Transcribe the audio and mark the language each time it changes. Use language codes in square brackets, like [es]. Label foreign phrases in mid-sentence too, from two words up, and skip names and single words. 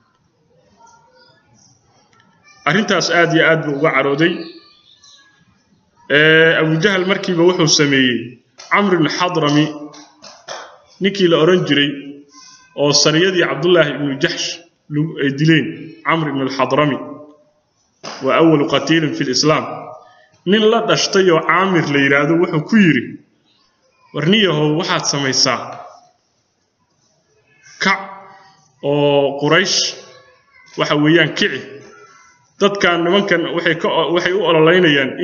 [so] arrintaas aad iyo aad buu uga carooday Abu Jahl markiiba wuxuu sameeyay Amr ibn Hadrami ninkii la oran jiray oo sariyadii Abdullah ibn Jahsh dileen Amr ibn al-Hadrami [ar] وأول قتيل في الإسلام [so] nin la dhashtay oo Amir la yiraahdo wuxuu ku yiri warniyahow waxaad samaysaa ka oo Quraysh waxa weeyaan kici dadkan nimankan waxay u ololeynayaan in